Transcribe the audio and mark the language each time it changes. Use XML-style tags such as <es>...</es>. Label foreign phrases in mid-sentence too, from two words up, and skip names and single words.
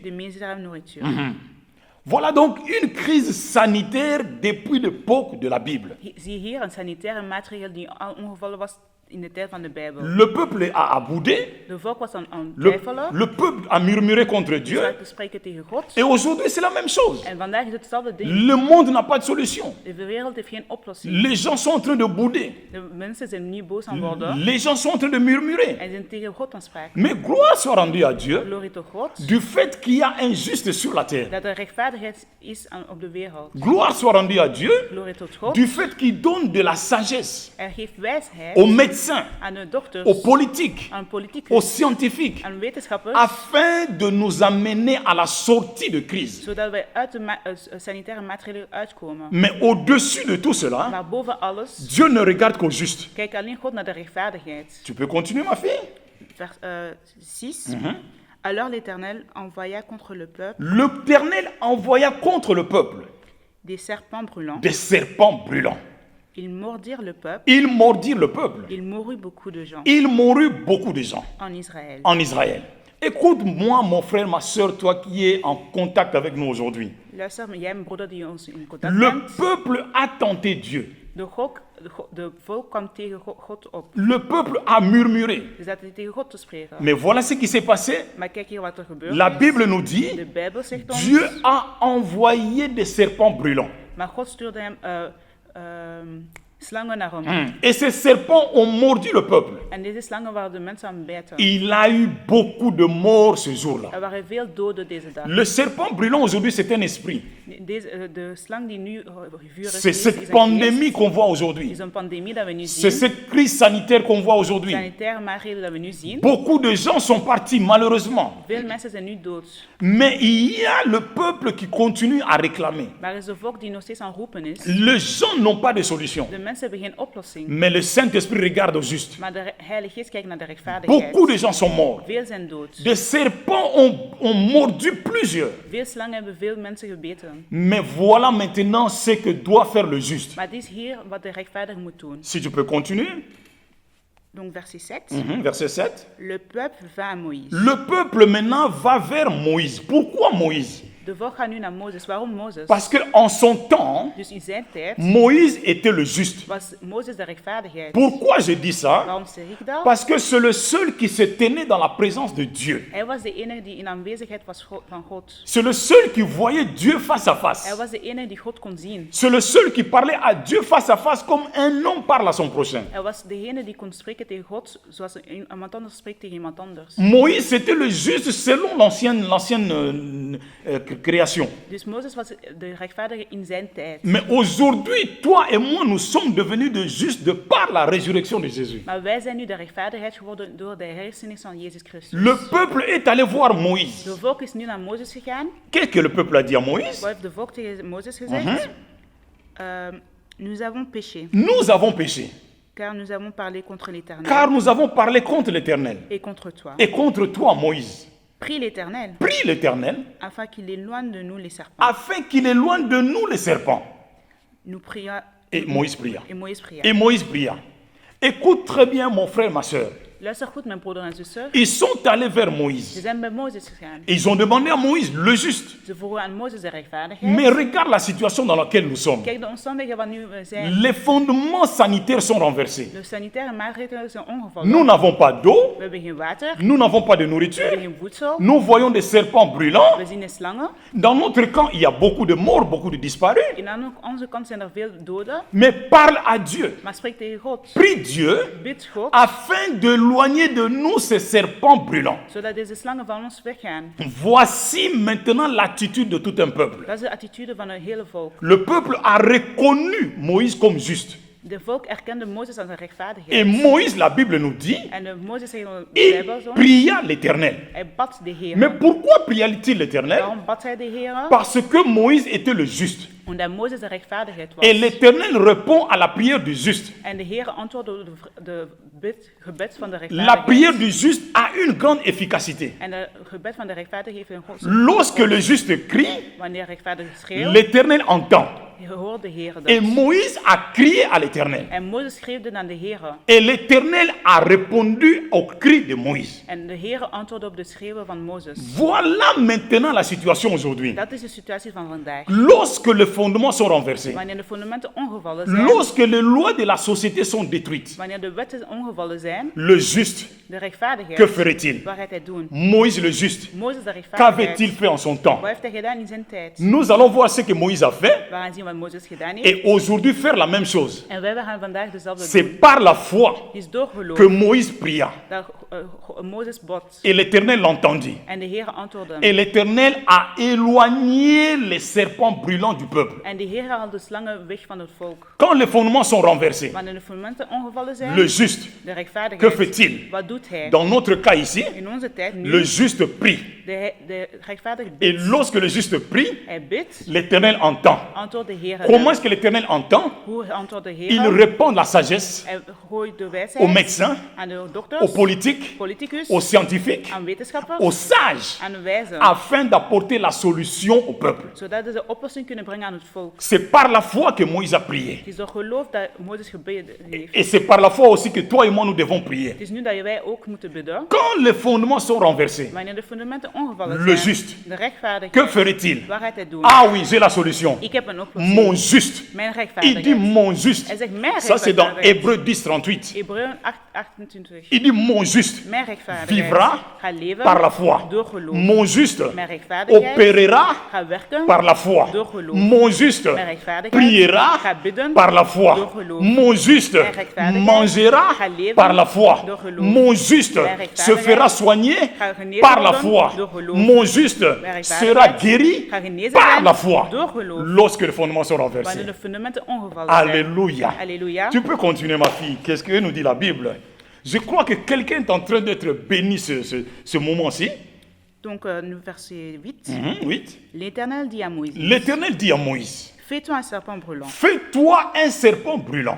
<fr>de misérable nourriture. Voilà donc une crise sanitaire depuis l'époque de la Bible.</fr> <nl>Zie hier een sanitaire maatregel die al ongevallen was in de tijd van de Bijbel.</nl> <fr>Le peuple a boudé,</fr> <nl>De volk was aan</nl> <fr>le,</fr> <nl>twijfelen,</nl> <fr>le peuple a murmuré contre</fr> <nl>ze</nl> <fr>Dieu.</fr> <nl>waren te spreken tegen God.</nl> <fr>Et aujourd'hui, c'est la même chose.</fr> <nl>En vandaag is het hetzelfde ding.</nl> <fr>Le monde n'a pas de solution.</fr> <nl>De wereld heeft geen oplossing.</nl> <fr>Les gens sont en train de bouder.</fr> <nl>De mensen zijn nu boos aan worden</nl> <fr>Les gens sont en train de murmurer.</fr> <nl>en zijn tegen God aan spreken.</nl> <fr>Mais gloire soit rendue à Dieu</fr> <nl>Glorie tot God,</nl> <fr>du fait qu'il y a un juste sur la terre.</fr> <nl>dat er rechtvaardigheid is op de wereld.</nl> <fr>Gloire soit rendue à Dieu</fr> <nl>Glorie tot God.</nl> <fr>du fait qu'il donne de la sagesse</fr> <nl>Geeft wijsheid</nl> <fr>aux médecins,</fr> <nl>aan de dokters,</nl> <fr>aux politiques,</fr> <nl>aan politicus,</nl> <fr>aux scientifiques,</fr> <nl>aan wetenschappers,</nl> <fr>afin de nous amener à la sortie de crise.</fr> <nl>zodat wij uit de sanitaire maatregelen uitkomen.</nl> <fr>Mais au-dessus de tout cela,</fr> <nl>Maar boven alles,</nl> <fr>Dieu ne regarde qu'au juste.</fr> <nl>kijkt alleen God naar de rechtvaardigheid.</nl> <fr>Tu peux continuer, ma fille? Vers 6. Alors l'Éternel envoya contre le peuple L'Éternel envoya contre le peuple des serpents brûlants. des serpents brûlants. Ils mordirent le peuple. Ils mordirent le peuple. Il mourut beaucoup de gens Il mourut beaucoup de gens en Israël. en Israël. Écoute-moi, mon frère, ma soeur, toi qui es en contact avec nous aujourd'hui.</fr> <nl>Luister, jij een broeder die ons in contact</nl> <fr>Le</fr> <nl>bent.</nl> <fr>peuple a tenté Dieu.</fr> <nl>De volk kwam tegen God op.</nl> <fr>Le peuple a murmuré.</fr> <nl>Ze zaten tegen God te spreken.</nl> <fr>Mais voilà ce qui s'est passé.</fr> <nl>Maar kijk hier wat er gebeurt.</nl> <fr>La Bible nous dit,</fr> <nl>De Bijbel zegt ons.</nl> <fr>Dieu a envoyé des serpents brûlants.</fr> <nl>Maar God stuurde hem slangen naar hem.</nl> <fr>Et ces serpents ont mordu le peuple.</fr> <nl>En deze slangen waren de mensen aan het bijten.</nl> <fr>Il a eu beaucoup de morts ce jour-là.</fr> <nl>Er waren veel doden deze dag.</nl> <fr>Le serpent brûlant aujourd'hui, c'est un esprit.</fr> <nl>De slang die nu vurig</nl> <fr>C'est</fr> <nl>is,</nl> <fr>cette</fr> <nl>is een</nl> <fr>pandémie</fr> <nl>geest.</nl> <fr>qu'on voit aujourd'hui.</fr> <nl>Is een pandemie dat we nu</nl> <fr>C'est</fr> <nl>zien.</nl> <fr>cette crise sanitaire qu'on voit aujourd'hui.</fr> <nl>Sanitaire maatregelen dat we nu zien.</nl> <fr>Beaucoup de gens sont partis, malheureusement.</fr> <nl>Veel mensen zijn nu dood.</nl> <fr>Mais il y a le peuple qui continue à réclamer.</fr> <nl>Maar er is een volk die nog steeds aan roepen is.</nl> <fr>Les gens n'ont pas de solution.</fr> <nl>De mensen hebben geen oplossing.</nl> <fr>Mais le Saint-Esprit regarde au juste.</fr> <nl>Maar de Heilige Geest kijkt naar de rechtvaardigheid.</nl> <fr>Beaucoup de gens sont morts.</fr> <nl>Veel zijn dood.</nl> <fr>Des serpents ont mordu plusieurs.</fr> <nl>Veel slangen hebben veel mensen gebeten.</nl> <fr>Mais voilà maintenant ce que doit faire le juste.</fr> <nl>Maar dit is hier wat de rechtvaardige moet doen.</nl> <fr>Si tu peux continuer. Donc verset 7. Verset 7. Le peuple va à Moïse. Le peuple maintenant va vers Moïse. Pourquoi Moïse?</fr> <nl>De volk gaat nu naar Mozes. Waarom Mozes?</nl> <fr>Parce qu'en son temps,</fr> <nl>Dus in zijn tijd</nl> <fr>Moïse était le juste.</fr> <nl>was Mozes de rechtvaardigheid.</nl> <fr>Pourquoi je dis ça?</fr> <nl>Waarom zeg ik dat?</nl> <fr>Parce que c'est le seul qui se tenait dans la présence de Dieu.</fr> <nl>Hij was de enige die in aanwezigheid was van God.</nl> <fr>C'est le seul qui voyait Dieu face à</fr> <nl>Hij</nl> <fr>face.</fr> <nl>was de enige die God kon zien.</nl> <fr>C'est le seul qui parlait à Dieu face à face comme un homme parle à son prochain.</fr> <nl>Hij was degene die kon spreken tegen God zoals iemand anders spreekt tegen iemand anders.</nl> <fr>Moïse était le juste selon l'ancienne création.</fr> <nl>Dus Mozes was de rechtvaardige in zijn tijd.</nl> <fr>Mais aujourd'hui, toi et moi, nous sommes devenus de justes de par la résurrection de Jésus.</fr> <nl>Maar wij zijn nu de rechtvaardigheid geworden door de hersennis van Jezus Christus.</nl> <fr>Le peuple est allé voir Moïse.</fr> <nl>De volk is nu naar Mozes gegaan.</nl> <fr>Qu'est-ce que le peuple a dit à Moïse?</fr> <nl>Wat heeft de volk tegen Mozes gezegd?</nl> <fr>Nous avons péché, Nous avons péché, car nous avons parlé contre l'Éternel car nous avons parlé contre l'Éternel et contre toi. et contre toi, Moïse. Prie l'Éternel Prie l'Éternel afin qu'il éloigne de nous les serpents. afin qu'il éloigne de nous les serpents. Nous prions Et Moïse pria. et Moïse pria. Et Moïse pria. Écoute très bien, mon frère, ma soeur.</fr> <nl>Luister goed, mijn broeder en zuster.</nl> <fr>Ils sont allés vers</fr> <nl>Ze</nl> <fr>Moïse.</fr> <nl>zijn bij Mozes gegaan.</nl> <fr>Et ils ont demandé à Moïse, le juste.</fr> <nl>Ze vroegen aan Mozes de rechtvaardigheid.</nl> <fr>Mais regarde la situation dans laquelle nous sommes.</fr> <nl>Kijk de omstandigheden waar nu we zijn.</nl> <fr>Les fondements sanitaires sont renversés.</fr> <nl>De sanitaire maatregelen zijn</nl> <fr>Nous</fr> <nl>ongevallen.</nl> <fr>n'avons pas d'eau.</fr> <nl>We hebben geen water.</nl> <fr>Nous n'avons pas de</fr> <nl>We</nl> <fr>nourriture.</fr> <nl>hebben geen voedsel.</nl> <fr>Nous voyons des serpents brûlants.</fr> <nl>We zien de slangen.</nl> <fr>Dans notre camp, il y a beaucoup de morts, beaucoup de disparus.</fr> <nl>In onze kant zijn er veel doden.</nl> <fr>Mais parle à Dieu.</fr> <nl>Maar spreek tegen God.</nl> <fr>Prie Dieu</fr> <nl>Bid God,</nl> <fr>afin d'éloigner de nous ces serpents brûlants.</fr> <nl>zodat deze slangen van ons weggaan.</nl> <fr>Voici maintenant l'attitude de tout un peuple.</fr> <nl>Dat is de attitude van een hele volk.</nl> <fr>Le peuple a reconnu Moïse comme juste.</fr> <nl>De volk erkende Mozes als een</nl> <fr>Et</fr> <nl>rechtvaardigheid.</nl> <fr>Moïse, la Bible nous dit,</fr> <nl>En Mozes zegt in de</nl> <fr>il</fr> <nl>Bijbel zo.</nl> <fr>pria l'Éternel.</fr> <nl>Hij bad de Heer.</nl> <fr>Mais pourquoi pria-t-il l'Éternel?</fr> <nl>Waarom bad hij de Heer?</nl> <fr>Parce que Moïse était le juste.</fr> <nl>Omdat Mozes de rechtvaardigheid was.</nl> <fr>Et l'Éternel répond à la prière du juste.</fr> <nl>En de Heer antwoordde op de gebed van de</nl> <fr>La</fr> <nl>rechtvaardigheid.</nl> <fr>prière du juste a une grande efficacité.</fr> <nl>En de gebed van de rechtvaardige heeft een grote.</nl> <fr>Lorsque le juste crie,</fr> <nl>Wanneer rechtvaardige schreeuwt,</nl> <fr>l'Éternel entend.</fr> <nl>hoort de Heer</nl> <fr>Et</fr> <nl>dat.</nl> <fr>Moïse a crié à l'Éternel.</fr> <nl>En Mozes schreeuwde naar de Heer.</nl> <fr>Et l'Éternel a répondu au cri de Moïse.</fr> <nl>En de Heer antwoordde op de schreeuwen van Mozes.</nl> <fr>Voilà maintenant la situation aujourd'hui.</fr> <nl>Dat is de situatie van vandaag.</nl> <fr>Lorsque le fondements sont renversés,</fr> <nl>wanneer de fundamenten ongevallen zijn,</nl> <fr>lorsque les lois de la société sont détruites,</fr> <nl>wanneer de wetten ongevallen zijn,</nl> <fr>le juste,</fr> <nl>de rechtvaardigheid,</nl> <fr>que ferait-il?</fr> <nl>wat gaat hij doen?</nl> <fr>Moïse le juste,</fr> <nl>Mozes de</nl> <fr>qu'avait-il</fr> <nl>rechtvaardigheid,</nl> <fr>fait en son temps?</fr> <nl>wat heeft hij gedaan in zijn tijd?</nl> <fr>Nous allons voir ce que Moïse a fait</fr> <nl>We gaan zien wat Mozes gedaan heeft.</nl> <fr>et aujourd'hui faire la même chose.</fr> <nl>En wij gaan vandaag dezelfde</nl> <fr>C'est</fr> <nl>doen.</nl> <fr>par la foi</fr> <nl>Het is door geloof</nl> <fr>que Moïse pria</fr> <nl>dat Mozes bad.</nl> <fr>et l'Éternel l'entendit.</fr> <nl>En de Heer antwoordde hem.</nl> <fr>Et l'Éternel a éloigné les serpents brûlants du peuple.</fr> <nl>En de Heer haalde de slangen weg van het volk.</nl> <fr>Quand les fondements sont renversés,</fr> <nl>Wanneer de fundamenten ongevallen zijn,</nl> <fr>le juste,</fr> <nl>de</nl> <fr>que</fr> <nl>rechtvaardigheid,</nl> <fr>fait-il?</fr> <nl>wat doet hij?</nl> <fr>Dans notre cas ici,</fr> <nl>In onze tijd nu,</nl> <fr>le juste prie.</fr> <nl>de rechtvaardige</nl> <fr>Et</fr> <nl>bidt.</nl> <fr>lorsque le juste prie,</fr> <nl>Hij bidt,</nl> <fr>l'Éternel entend.</fr> <nl>antwoordt de Heer</nl> <fr>Comment</fr> <nl>hem.</nl> <fr>est-ce que l'Éternel entend?</fr> <nl>Hoe antwoordt de Heer</nl> <fr>Il</fr> <nl>hem?</nl> <fr>répond la sagesse</fr> <nl>Hij gooit de</nl> <fr>aux</fr> <nl>wijsheid</nl> <fr>médecins,</fr> <nl>aan de</nl> <fr>aux</fr> <nl>dokters,</nl> <fr>politiques,</fr> <nl>politicus,</nl> <fr>aux scientifiques,</fr> <nl>aan wetenschappers,</nl> <fr>aux sages,</fr> <nl>aan de wijzen,</nl> <fr>afin d'apporter la solution au peuple.</fr> <nl>zodat ze de oplossing kunnen brengen aan het volk.</nl> <fr>C'est par la foi que Moïse a prié.</fr> <nl>Het is door geloof dat Mozes gebeden heeft.</nl> <fr>Et c'est par la foi aussi que toi et moi nous devons prier.</fr> <nl>Het is nu dat wij ook moeten bidden.</nl> <fr>Quand les fondements sont renversés,</fr> <nl>Wanneer de fundamenten ongevallen</nl> <fr>le</fr> <nl>zijn,</nl> <fr>juste,</fr> <nl>de rechtvaardigheid,</nl> <fr>que ferait-il?</fr> <nl>wat gaat hij doen?</nl> <fr>Ah oui, j'ai la solution.</fr> <nl>Ik heb een oplossing.</nl> <fr>Mon juste.</fr> <nl>Mijn</nl> <fr>Il</fr> <nl>rechtvaardigheid.</nl> <fr>dit mon juste.</fr> <nl>Hij zegt mijn</nl> <fr>Ça c'est dans</fr> <nl>rechtvaardigheid.</nl> <fr>Hébreux 10, 38.</fr> <nl>Hebreeën 8:28.</nl> <fr>Il dit mon juste</fr> <nl>Mijn rechtvaardigheid</nl> <fr>vivra</fr> <nl>gaat leven</nl> <fr>par la foi.</fr> <nl>door geloof.</nl> <fr>Mon juste</fr> <nl>Mijn rechtvaardigheid</nl> <fr>opérera</fr> <nl>gaat werken</nl> <fr>par la foi.</fr> <nl>door geloof.</nl> <fr>Mon juste</fr> <nl>Mijn rechtvaardigheid</nl> <fr>priera</fr> <nl>gaat bidden</nl> <fr>par la foi.</fr> <nl>door geloof.</nl> <fr>Mon juste</fr> <nl>Mijn rechtvaardigheid</nl> <fr>mangera</fr> <nl>gaat leven</nl> <fr>par la foi.</fr> <nl>door geloof.</nl> <fr>Mon juste</fr> <nl>Mijn</nl> <fr>se</fr> <nl>rechtvaardigheid</nl> <fr>fera soigner</fr> <nl>gaat genezen</nl> <fr>par la</fr> <nl>worden</nl> <fr>foi.</fr> <nl>door geloof.</nl> <fr>Mon juste</fr> <nl>Mijn</nl> <fr>sera</fr> <nl>rechtvaardigheid</nl> <fr>guéri</fr> <nl>gaat genezen</nl> <fr>par</fr> <nl>zijn</nl> <fr>la foi.</fr> <nl>door geloof.</nl> <fr>Lorsque les fondements sont renversés.</fr> <nl>Wanneer de fundamenten ongevallen zijn.</nl> <fr>Alléluia. Alléluia. Tu peux continuer, ma fille. Qu'est-ce que nous dit la Bible? Je crois que quelqu'un est en train d'être béni ce moment-ci. Donc, nu verset 8. 8. L'Éternel dit à Moïse, L'Éternel dit à Moïse, fais-toi un serpent brûlant fais-toi un serpent brûlant.</fr>